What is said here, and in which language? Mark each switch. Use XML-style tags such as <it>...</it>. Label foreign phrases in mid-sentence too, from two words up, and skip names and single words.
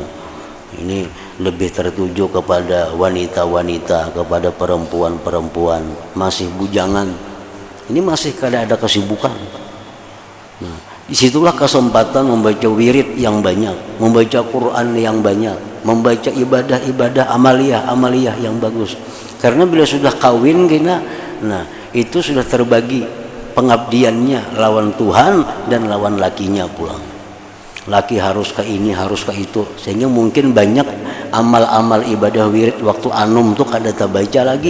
<bjn>Ini lebih tertuju kepada wanita-wanita, kepada perempuan-perempuan masih bujangan. Ini masih kada ada kesibukan. Nah, disitulah kesempatan membaca wirid yang banyak, membaca Quran yang banyak, membaca ibadah-ibadah amaliyah yang bagus. Karena bila sudah kawin kena, nah itu sudah terbagi pengabdiannya lawan Tuhan dan lawan lakinya pulang. Laki harus ke ini, harus ke itu, sehingga mungkin banyak amal-amal ibadah wirid waktu anum tuh kada terbaca lagi.</bjn>